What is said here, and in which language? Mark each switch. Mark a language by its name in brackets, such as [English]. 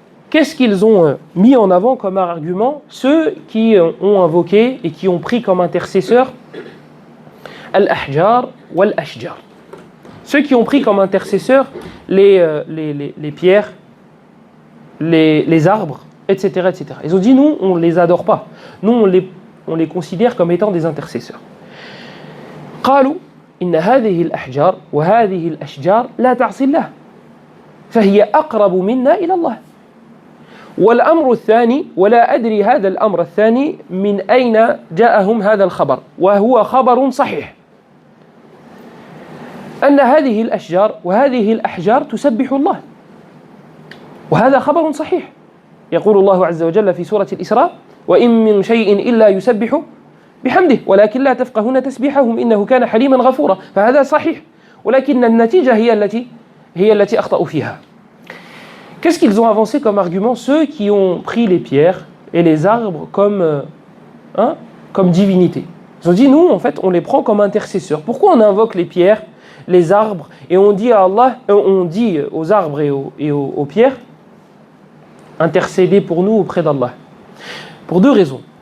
[French] Qu'est-ce qu'ils ont mis en avant comme argument? Ceux qui ont invoqué et qui ont pris comme intercesseur [Arabic] al-ahjar wal-ashjar. [French] Ceux qui ont pris comme intercesseur les pierres, les arbres, etc., etc. Ils ont dit, nous, on ne les adore pas. Nous, on les considère comme étant des intercesseurs. [Arabic] قالوا إن هذه الأحجار وهذه الأشجار لا تعصي الله فهي أقرب منا إلى الله. والأمر الثاني ولا أدري هذا الأمر الثاني من أين جاءهم هذا الخبر وهو خبر صحيح أن هذه الأشجار وهذه الأحجار تسبح الله وهذا خبر صحيح. يقول الله عز وجل في سورة الإسراء وإن من شيء إلا يسبح بحمده ولكن لا تفقهون تسبيحهم إنه كان حليما غفورا. فهذا صحيح ولكن النتيجة هي التي أخطأوا فيها. [French] Qu'est-ce qu'ils ont avancé comme argument ceux qui ont pris les pierres et les arbres comme divinité? Ils ont dit, nous, en fait, on les prend comme intercesseurs. Pourquoi on invoque les pierres, les arbres, et on dit à Allah, on dit aux arbres et aux pierres, intercédez pour nous auprès d'Allah. Pour deux raisons.